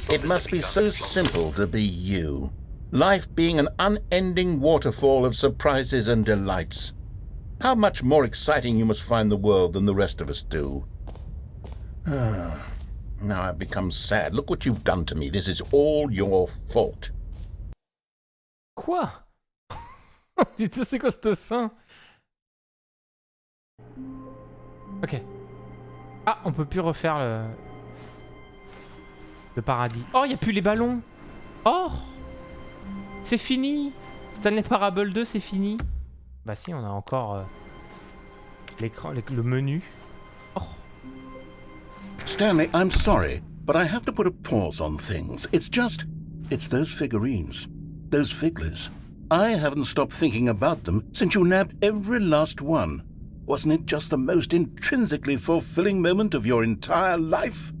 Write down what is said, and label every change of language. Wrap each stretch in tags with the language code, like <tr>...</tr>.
<en>It must be so simple to be you. Life being an unending waterfall of surprises and delights. How much more exciting you must find the world than the rest of us do. Now I've become sad. Look what you've done to me. This is all your fault.</en> <fr>Quoi? Putain, c'est quoi cette fin? Ok. Ah, on peut plus refaire le paradis. Oh, il n'y a plus les ballons. Oh, c'est fini. Stanley Parable 2, c'est fini. Bah si, on a encore l'écran, le menu. Oh.</fr> <en>Stanley, I'm sorry, but I have to put a pause on things. It's those figurines, those figglers. I haven't stopped thinking about them since you nabbed every last one. Wasn't it just the most intrinsically fulfilling moment of your entire life?</en>